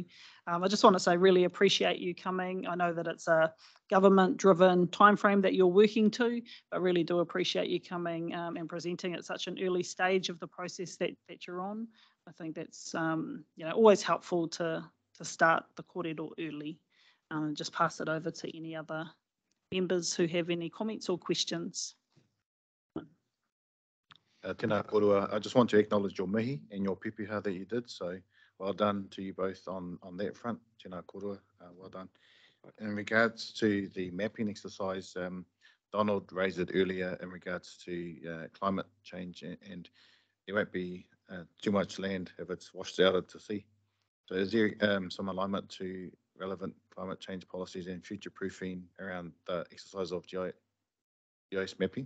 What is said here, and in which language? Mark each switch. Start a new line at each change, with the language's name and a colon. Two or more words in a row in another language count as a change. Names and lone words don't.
English: I just want to say, really appreciate you coming. I know that it's a government-driven timeframe that you're working to, but really do appreciate you coming and presenting at such an early stage of the process that you're on. I think that's always helpful to start the kōrero early. And just pass it over to any other members who have any comments or questions.
Māori: Tēnā korua.
English: I just want to acknowledge your mihi and your pipiha that you did. So well done to you both on that front.
Māori: Tēnā korua.
English: Well done. In regards to the mapping exercise, Donald raised it earlier in regards to climate change, and there won't be too much land if it's washed out to sea. So is there some alignment to relevant climate change policies and future proofing around the exercise of GIS mapping?